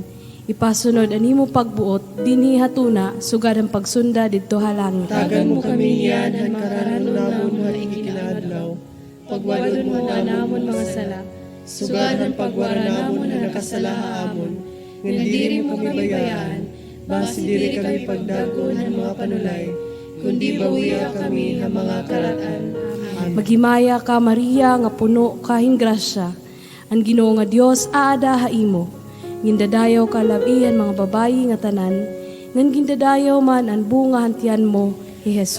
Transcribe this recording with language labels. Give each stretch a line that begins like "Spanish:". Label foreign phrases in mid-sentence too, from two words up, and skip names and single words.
Waray: Ipasunod ang imo pagbuot dinhi hatuna sugad ang pagsunda didto ha langit. Tagan mo kami niyan han karanon namon nga ikinadlaw, pagwadon mo namon mga sala, sugad ang pagwara namon nga nakasala amon, nga diri mo kami bayaan, basi diri kami pagdagon ng mga panulay, kundi bawiya kami ng mga karatan. Amen. Maghimaya ka Maria nga puno kahing grasya, ang Ginoo nga Dios aada haimo. Gindadayo ka labihan mga babayi nga tanan, ngan gindadayo man ang bunga hantian mo, ni Jesus.